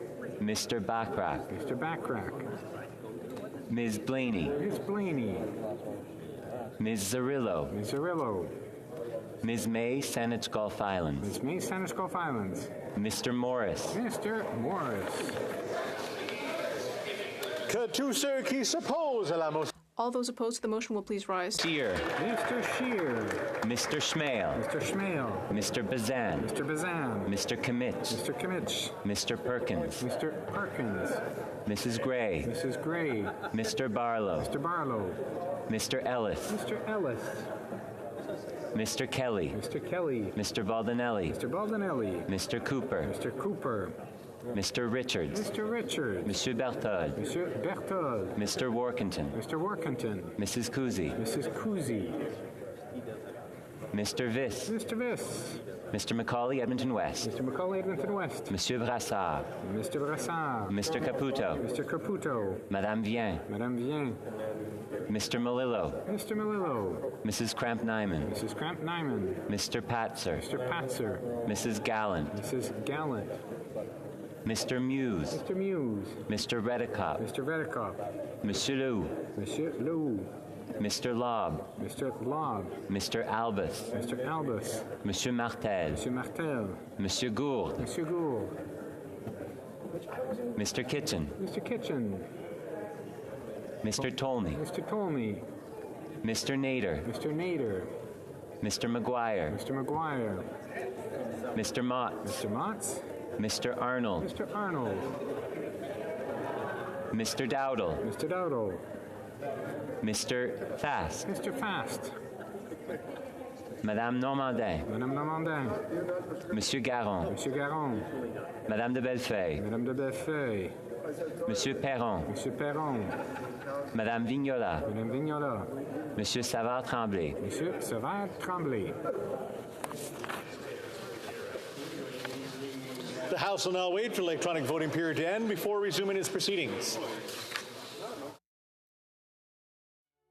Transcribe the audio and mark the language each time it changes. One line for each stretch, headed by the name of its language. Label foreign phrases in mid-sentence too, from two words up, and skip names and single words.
English: Mr. Bachrach. Mr. Bachrach. Ms. Blaney. Ms. Blaney. Ms. Zarillo. Ms. Zarillo. Ms. May, Saanich Gulf Islands. Ms. May, Saanich Gulf Islands. Mr. Morris. Mr. Morris.
French: Que tous ceux qui s'opposent à la motion.
English: All those opposed to the motion will please rise. Scheer. Mr. Scheer. Mr. Schmale. Mr. Schmale. Mr. Bazan. Mr. Bazan. Mr. Kimmich. Mr. Kimmich. Mr. Perkins. Mr. Perkins. Mrs. Gray. Mrs. Gray. Mr. Barlow. Mr. Barlow. Mr. Ellis. Mr. Ellis. Mr. Kelly. Mr. Kelly. Mr. Baldinelli. Mr. Baldinelli. Mr. Cooper. Mr. Cooper. Mr. Richards. Mr. Richards. Monsieur Berthold. Monsieur Berthold. Mr. Workington. Mr. Workington. Mrs. Kuzi. Mrs. Kuzi. Mr. Viss. Mr. Viss. Mr. Macaulay, Edmonton West. Mr. Macaulay, Edmonton West. Monsieur Brassard. Mr. Brassard. Mr. Caputo. Mr. Caputo. Madame Vien. Madame Vien. Mr. Melillo. Mr. Melillo. Mrs. Cramp-Nyman. Mrs. Cramp-Nyman. Mr. Patzer. Mr. Patzer. Mrs. Gallant. Mrs. Gallant. Mr. Muse. Mr. Muse. Mr. Redicott. Mr. Redicott. Monsieur Lou. Monsieur Lou. Mr. Lobb. Mr. Lobb. Mr. Albus. Mr. Albus. Monsieur Martel. Monsieur Martel. Monsieur Gould. Monsieur Gould. Mr. Kitchen. Mr. Kitchen. Mr. Tolney. Mr. Tolney. Mr. Nader. Mr. Nader. Mr. McGuire. Mr. McGuire. Mr. Motts. Mr. Motts. Mr. Arnold. Mr. Arnold. Mr. Dowdle. Mr. Dowdle. Mr. Fast. Mr. Fast. Madame Normandin. Madame Normandin. Monsieur Garon. Monsieur Garon. Madame de Bellefeuille. Madame de Bellefeuille. Monsieur Perron. Monsieur Perron. Madame Vignola. Madame Vignola. Monsieur Savard-Tremblay. Monsieur Savard-Tremblay. The House will now wait for the electronic voting period to end before resuming its proceedings.